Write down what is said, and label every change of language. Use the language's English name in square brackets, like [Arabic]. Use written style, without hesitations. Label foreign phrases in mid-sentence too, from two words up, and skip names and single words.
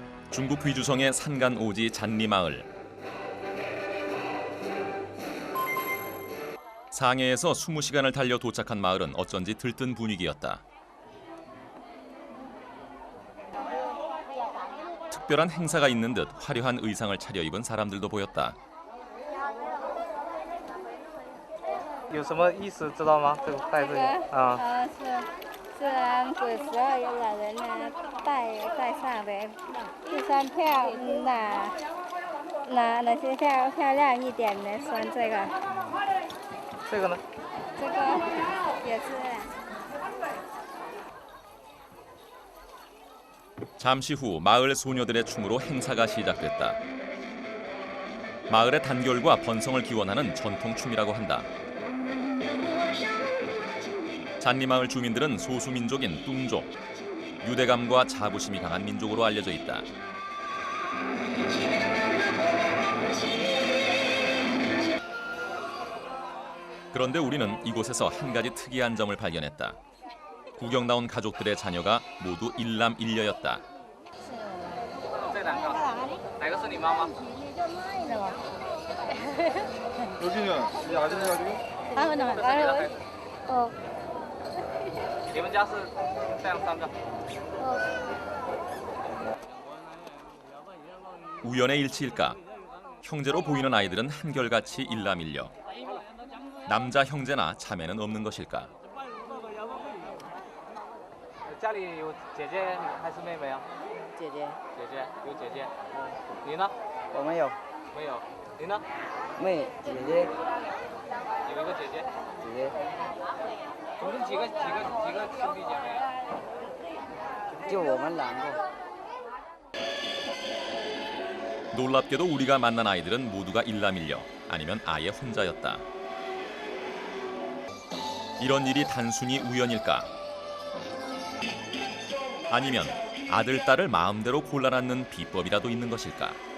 [Korean] 중국 귀주성의 산간 오지 잔리마을. 상해에서 20시간을 달려 도착한 마을은 어쩐지 들뜬 분위기였다. 특별한 행사가 있는 듯 화려한 의상을 차려입은 사람들도 보였다. [Chinese] 有什么意思知道吗？这个带这个啊。是俺古时候有老人呢带上的，就穿哪些漂亮一点的穿这个。这个呢？这个也是。 [Korean] 잠시 후 마을 소녀들의 춤으로 행사가 시작됐다. 마을의 단결과 번성을 기원하는 전통 춤이라고 한다. 잔리마을 주민들은 소수민족인 뚱족, 유대감과 자부심이 강한 민족으로 알려져 있다. 그런데 우리는 이곳에서 한 가지 특이한 점을 발견했다. 구경 나온 가족들의 자녀가 모두 일남일녀였다. [Chinese] 这两个，哪个是你妈妈？ [Korean] 여기는 이 아줌마가 지금 [Chinese] 你们家是这样三个？ [Korean] 우연의 일치일까? 형제로 보이는 아이들은 한결같이 일남일녀. 남자 형제나 자매는 없는 것일까? [Chinese] 家里有姐姐还是妹妹啊？姐姐，姐姐有姐姐。你呢？我没有，没有。你呢？妹姐姐有一个姐姐。姐姐，总共几个兄弟姐妹？就我们两个。 [Korean] 놀랍게도 우리가 만난 아이들은 모두가 일남일녀, 아니면 아예 혼자였다. 이런 일이 단순히 우연일까? 아니면 아들, 딸을 마음대로 골라놨는 비법이라도 있는 것일까?